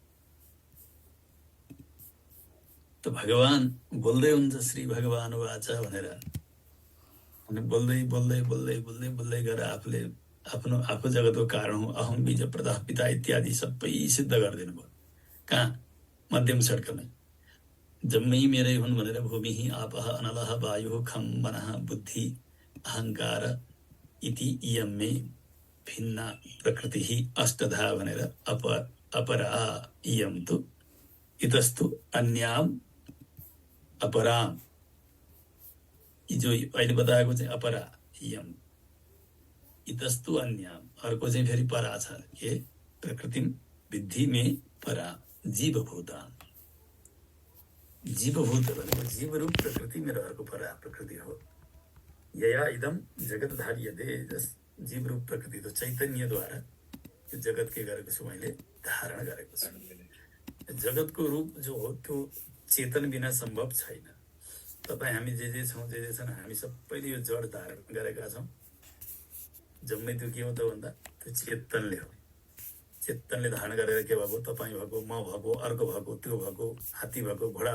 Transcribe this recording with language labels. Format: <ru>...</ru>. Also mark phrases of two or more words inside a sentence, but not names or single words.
<ne>त भगवान बोल्दै हुन्छ</ne> <sa>श्री भगवान वाच</sa> <ne>भनेर अनि बोल्दै बोल्दै बोल्दै बोल्दै बोल्दै गएर आफूले आफू जगतको कारण हो</ne> <sa>अहम बीज प्रदाह पिता</sa> <ne>इत्यादि सबै सिद्ध गरिदिनु भयो कहाँ मध्यम षट्कमै जम्मै मेरै हुन् भनेर</ne> <sa>भूमि आपः अनलः वायुः खं मनः बुद्धि अहङ्कार इति इयं मे भिन्ना प्रकृतिः अष्टधा</sa> <ne>भनेर</ne> <sa>अपरा इयं तु इतस्तु अन्याम अपराम</sa> <ne>जो अहिले बताएको चाहिँ</ne> <sa>अपरा इयम इतस्तु अन्याम</sa> <ne>अर्को चाहिँ फेरि परा छ के</ne> <sa>प्रकृतिम विद्धि मे परा जीवभूतान</sa> <ne>जीवभूत भनेको जीवरूप प्रकृति मेरो अर्को परा प्रकृति हो</ne> <sa>यया इदम जगत धार्यते</sa> <ne>जीवरूप प्रकृति त चैतन्यद्वारा यो जगत के गरेको छु मैले धारण गरेको छु जगतको रूप जो हो त्यो चेतन बिना सम्भव छैन तपाईँ हामी जे छौँ जे छन् हामी सबैले यो जड धारण गरेका छौँ जम्मै त्यो के हो त भन्दा त्यो चेतनले हो चेतनले धारण गरेर के भएको तपाईँ भएको म भएको अर्को भएको त्यो भएको हात्ती भएको घोडा</ne>